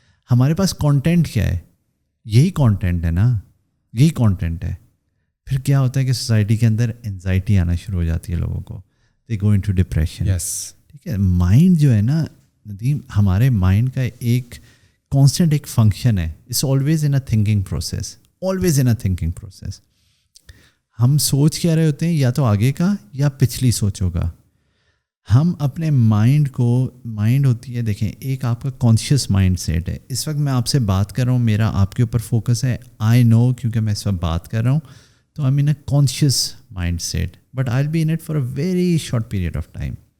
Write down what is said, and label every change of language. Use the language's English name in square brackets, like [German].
[Urdu] ہمارے پاس کانٹینٹ کیا ہے؟ یہی کانٹینٹ ہے نا, یہی کانٹینٹ ہے. پھر کیا ہوتا ہے کہ سوسائٹی کے اندر انزائٹی آنا شروع ہو جاتی ہے لوگوں کو. [English] They go into depression. [Urdu] ٹھیک ہے. مائنڈ جو ہے نا ندیم, ہمارے مائنڈ کا ایک کانسٹنٹ ایک فنکشن ہے. [English] It's always in a thinking process, always in a thinking process. [Urdu] ہم سوچ کیا رہے ہوتے ہیں, یا تو آگے کا یا پچھلی سوچوں کا. ہم اپنے مائنڈ کو, مائنڈ ہوتی ہے دیکھیں ایک آپ کا کانشیس مائنڈ سیٹ ہے. اس وقت میں آپ سے بات کر رہا ہوں, میرا آپ کے اوپر فوکس ہے. [English] I know, [Urdu] کیونکہ میں اس وقت بات کر رہا ہوں, تو [English] I am in a conscious mind set, but I will be in it for a very short period of time.